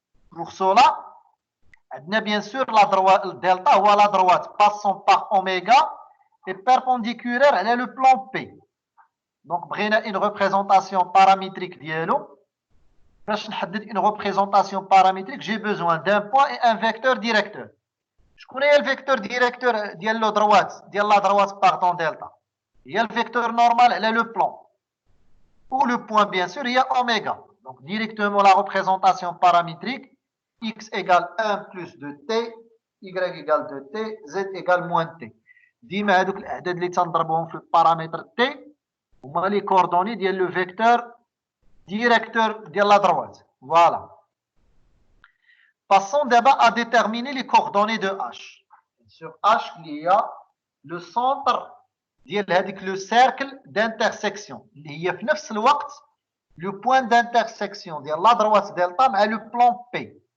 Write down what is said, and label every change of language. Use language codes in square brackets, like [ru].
[fr] Pour cela, bien sûr, la droite, delta ou la droite passant par oméga est perpendiculaire à le plan P. Donc, une représentation paramétrique [ar] ديالو. [fr] باش نحدد une représentation paramétrique, j'ai besoin d'un point et un vecteur directeur. [ar] شكون هي الفيكتور ديريكتور ديال لو droite ديال [fr] la droite pardon delta. Il y a le vecteur normal, elle est le plan. Ou le point, bien sûr, il y a oméga. Donc, directement, la représentation paramétrique, x égale 1 plus 2t, y égale 2t, z égale moins t. [ar] ديما هذوك الاعداد اللي تنضربهم في البارامتر t هما لي كوردوني ديال لو فيكتور [fr] directeur de la droite. Voilà. Passons d'abord à déterminer les coordonnées de H. Sur H, il y a le centre avec le cercle d'intersection. Il y a [ar] في نفس الوقت [fr] le point d'intersection de la droite delta avec le plan P.